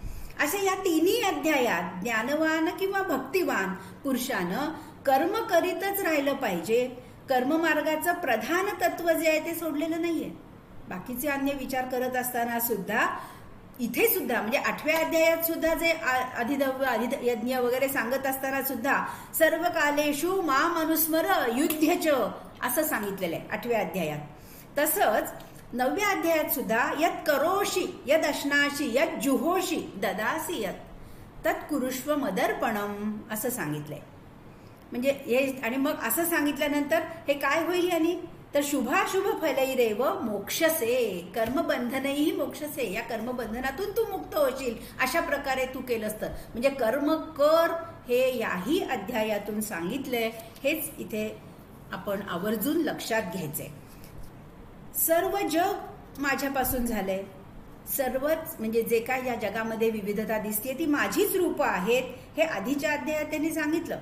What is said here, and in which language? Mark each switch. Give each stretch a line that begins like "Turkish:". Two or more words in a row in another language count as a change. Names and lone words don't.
Marathi: असे या तिन्ही अध्यायात ज्ञानवान किंवा भक्तिवान पुरुषानं कर्म करीतच राहिलं पाहिजे. कर्ममार्गाचं प्रधान तत्व जे आहे ते सोडलेलं नाहीये. बाकीचे अन्य विचार करत असताना सुद्धा इथे सुद्धा म्हणजे 8व्या अध्यायात सुद्धा जे अधिदैव, अधियज्ञ वगैरे सांगत असताना सुद्धा
Sanskrit: सर्व कालेषु माम अनुस्मर युध्यच
Marathi: असं सांगितलेलं आहे 8व्या अध्यायात. तसंच 9व्या अध्यायात सुद्धा
Sanskrit: यत करोषि यद अश्नाशी यद जुहोषि ददासी यत तत्कुरुष्व मदर्पणम
Marathi: असं सांगितलंय. म्हणजे हे आणि मग असं सांगितल्यानंतर हे काय होईल यांनी तर
Sanskrit: शुभाशुभ फलैरेव मोक्षसे कर्मबंधनही मोक्षसे,
Marathi: या कर्मबंधनातून तू मुक्त होशील अशा प्रकारे तू केलंस तर. म्हणजे कर्म कर हे याही अध्यायातून सांगितलंय. हेच इथे आपण आवर्जून लक्षात घ्यायचंय. सर्व जग माझ्यापासून झालंय, सर्वच म्हणजे जे काय या जगामध्ये विविधता दिसते ती माझीच रूपं आहेत हे आधीच्या अध्यायात त्यांनी सांगितलं.